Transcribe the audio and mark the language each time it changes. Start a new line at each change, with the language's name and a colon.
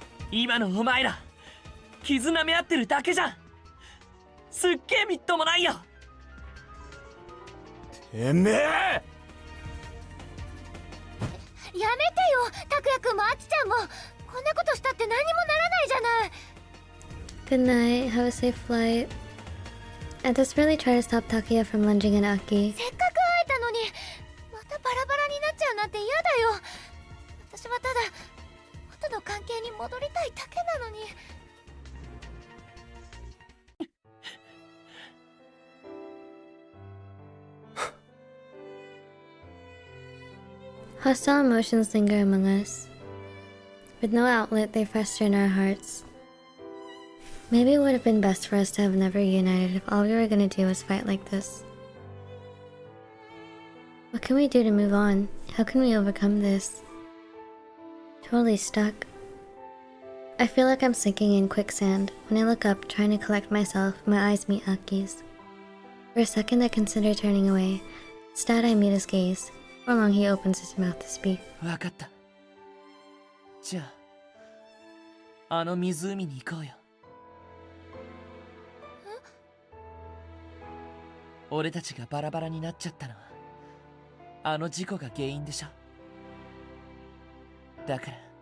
Japanese: 今のお前ら傷舐め合ってるだけじゃん。すっげえみっともないよ。てめえ！やめてよ、拓也くんもアキちゃんも。こんなことしたって何もならないじゃない。
English: Good night, have a safe flight. I desperately try to stop Takuya from lunging at Aki. せっかく会えたのにまたバラバラになっちゃうなんて嫌だよ。私はただ元の関係に戻りたいだけなのに。 Hostile emotions linger among us. With no outlet, they fester in our hearts. Maybe it would have been best for us to have never united if all we were gonna do was fight like this. What can we do to move on? How can we overcome this? Totally stuck. I feel like I'm sinking in quicksand. When I look up, trying to collect myself, my eyes meet Aki's. For a second, I consider turning away. Instead, I meet his gaze. For long, he opens his mouth to speak.
Japanese: わかった。じゃあ、あの湖に行こうよ。俺たちがバラバラになっちゃったのはあの事故が原因でしょ。だから